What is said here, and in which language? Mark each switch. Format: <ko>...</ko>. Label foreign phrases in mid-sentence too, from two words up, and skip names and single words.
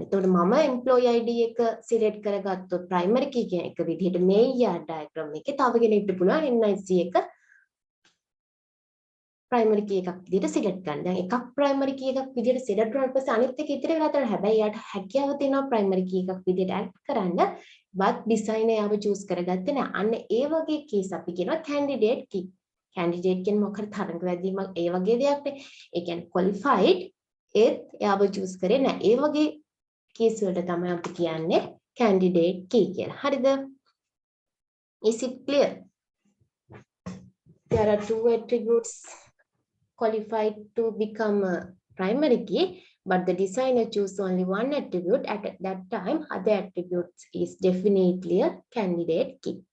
<si>එතකොට මම</si> <en>employee ID</en> <si>එක select කරගත්තොත්</si> <en>primary key</en> <si>එක විදිහට මේ</si> <en>ER diagram</en> <si>එකේ තව කෙනෙක්ට පුළුවන් NIC එක</si> <en>primary key</en> <si>එකක් විදිහට select කරන්න. දැන් එකක්</si> <en>primary key</en> <si>එකක් විදිහට select කරලා පස්සේ අනිත් එක ඉතිරි වෙලා තමයි. හැබැයි යාට හැකියාව තියෙනවා</si> <en>primary key</en> <si>එකක් විදිහට add කරන්න.</si> <en>but designer</en> <si>යාව choose කරගත්තේ නැහැ. අන්න ඒ වගේ keys අපි කියනවා</si> <en>candidate key.</en> <si>candidate කියන්නේ මොකක්ද තරඟ වැදීමක් ඒ වගේ දෙයක් නේ. ඒ කියන්නේ qualified ඒත් යාව choose කරේ නැහැ. ඒ වගේ keys වලට තමයි අපි කියන්නේ</si> <en>candidate key</en> <si>කියලා. හරිද?</si> <en>Is it clear? There are two attributes qualified to become a primary key, but the designer choose only one attribute. At that time, other attributes is definitely a candidate key.</en>